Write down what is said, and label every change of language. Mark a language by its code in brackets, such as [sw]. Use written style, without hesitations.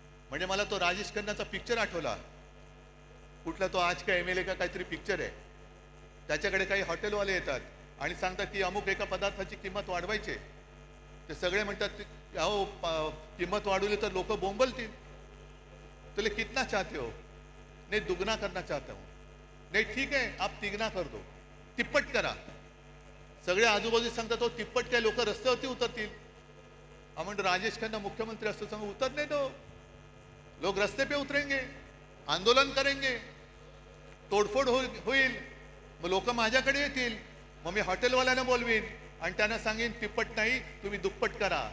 [mr] म्हणजे मला तो राजेश खन्नाचा पिक्चर आठवला. कुठला तो आज का एमएलए का काहीतरी पिक्चर आहे. त्याच्याकडे काही हॉटेलवाले येतात आणि सांगतात की अमुक एका पदार्थाची किंमत वाढवायची. ते सगळे म्हणतात अहो किंमत वाढवली तर लोक बोंबलतील. [hi] तुले कितना चाहते हो? नहीं दुगना करना चाहता हूं. नहीं ठीक है आप तिगना कर दो, [mr] तिप्पट करा. सगळे आजूबाजू सांगतात तो तिप्पट काय लोक रस्त्यावरती उतरतील. म्हणजे राजेश खन्ना मुख्यमंत्री असतो सांग [hi] उतरने दो. लोग रस्ते पे उतरेंगे, आंदोलन करेंगे, [mr] तोडफोड होईल. मग लोक माझ्याकडे येतील. मग मी हॉटेलवाल्यांना बोलवीन आणि त्यांना सांगेन तिप्पट नाही तुम्ही दुप्पट करा.